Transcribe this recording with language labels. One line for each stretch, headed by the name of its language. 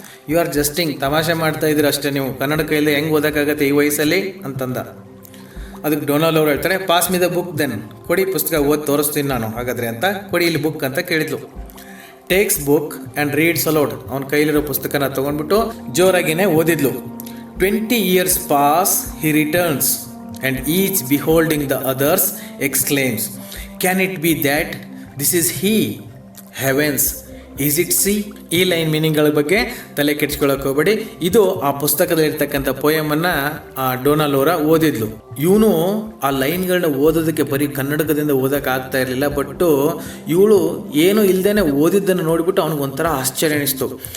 English: you are jesting,
Kannada: ತಮಾಷೆ ಮಾಡ್ತಾ ಇದ್ದೀರ ಅಷ್ಟೇ ನೀವು, ಕನ್ನಡಕ ಇಲ್ಲದೆ ಹೆಂಗೆ ಓದೋಕ್ಕಾಗತ್ತೆ ಈ ವಯಸ್ಸಲ್ಲಿ ಅಂತಂದ. ಅದಕ್ಕೆ ಡೋನಾಲ್ ಅವರು ಹೇಳ್ತಾರೆ,
English: pass me the book then,
Kannada: ಕೊಡಿ ಪುಸ್ತಕ ಓದಿ ತೋರಿಸ್ತೀನಿ ನಾನು ಹಾಗಾದರೆ ಅಂತ. ಕೊಡಿ ಇಲ್ಲಿ ಬುಕ್ ಅಂತ ಕೇಳಿದ್ಲು.
English: Takes book and reads aloud.
Kannada: ಅವನ ಕೈಲಿರೋ ಪುಸ್ತಕನ ತೊಗೊಂಡ್ಬಿಟ್ಟು ಜೋರಾಗಿನೇ ಓದಿದ್ಲು.
English: 20 years pass he returns and each beholding the others exclaims, can it be that this is he? Heavens, is it she?
Kannada: ಈ ಲೈನ್ ಮೀನಿಂಗ್ಗಳ ಬಗ್ಗೆ ತಲೆ ಕೆಡ್ಸ್ಕೊಳ್ಳೋಕೆ ಹೋಗಬೇಡಿ. ಇದು ಆ ಪುಸ್ತಕದಲ್ಲಿರ್ತಕ್ಕಂಥ ಪೋಯಮನ್ನು ಡೋನಾಲೋರಾ ಓದಿದ್ಲು. ಇವನು ಆ ಲೈನ್ಗಳನ್ನ ಓದೋದಕ್ಕೆ ಬರೀ ಕನ್ನಡಕದಿಂದ ಓದೋಕೆ ಆಗ್ತಾ ಇರಲಿಲ್ಲ. ಬಟ್ಟು ಇವಳು ಏನು ಇಲ್ಲದೇ ಓದಿದ್ದನ್ನು ನೋಡಿಬಿಟ್ಟು ಅವ್ನಿಗೆ ಒಂಥರ ಆಶ್ಚರ್ಯ ಅನಿಸ್ತು.